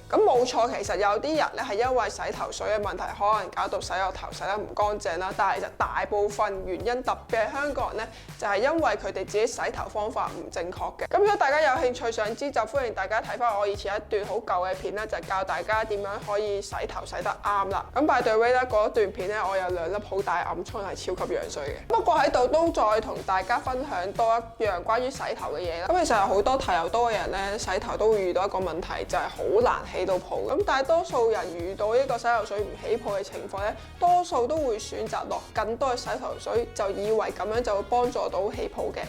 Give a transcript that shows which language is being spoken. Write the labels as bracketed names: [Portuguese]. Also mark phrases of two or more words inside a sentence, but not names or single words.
[Cantonese] 咁冇錯，其實有啲人咧係因為洗頭水嘅問題，可能搞到洗個頭洗得唔乾淨啦。但係其實大部分原因，特別係香港人咧，就係因為佢哋自己洗頭方法唔正確嘅。咁如果大家有興趣想知，就歡迎大家睇翻我以前一段好舊嘅片咧，就係教大家點樣可以洗頭洗得啱啦。咁 [English] by the way [Cantonese] 咧，嗰段片咧我有2粒好大暗瘡，係超級樣衰嘅。不過喺度都再同大家分享多一樣關於洗頭嘅嘢啦。咁其實有好多頭油多嘅人咧，洗頭都會遇到一個問題，就係好難起到泡。咁大多數人遇到呢個洗頭水唔起泡嘅情況咧，多數都會選擇落更多嘅洗頭水，就以為咁樣就會幫助到起泡嘅。